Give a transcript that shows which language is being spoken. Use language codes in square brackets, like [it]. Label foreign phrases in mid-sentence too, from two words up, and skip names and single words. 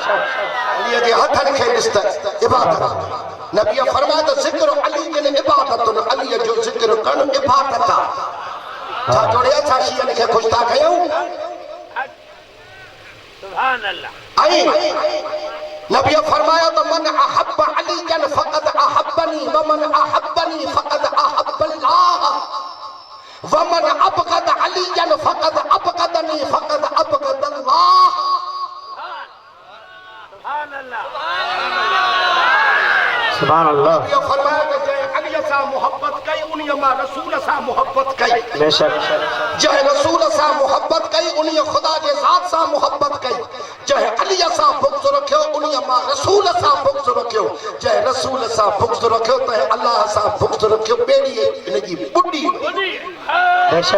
[sd] अलीअ जे हथनि खे ॾिस त इबादत नबीअ फरमायो त ज़िक्र अली जिन इबादतुन अलीअ जो ज़िक्र करणु इबादत आहे छा जोड़िया छा शियनि खे ख़ुशि था कयूं [ar] سبحان الله [sd] ऐं नबीअ फरमायो त [ar] من أحب عليا فقد أحبني ومن أحبني فقد أحب الله ومن أبغض عليا فقد أبغضني فقد أبغض الله سبحان الله سبحان الله [sd] नबीअ फरमायो त जंहिं अलीअ सां मोहब्बत कई उन्हीअ मां रसूल सां मोहब्बत कई बेशक जंहिं रसूल सां मोहब्बत कई उन्हीअ ख़ुदा जे ज़ात सां मोहब्बत कई जंहिं अलीअ सां बुग़्ज़ रखियो उन्हीअ मां रसूल सां बुग़्ज़ रखियो जंहिं रसूल सां बुग़्ज़ रखियो त अल्लाह सां बुग़्ज़ रखियो ॿेड़ी इन जी ॿुॾी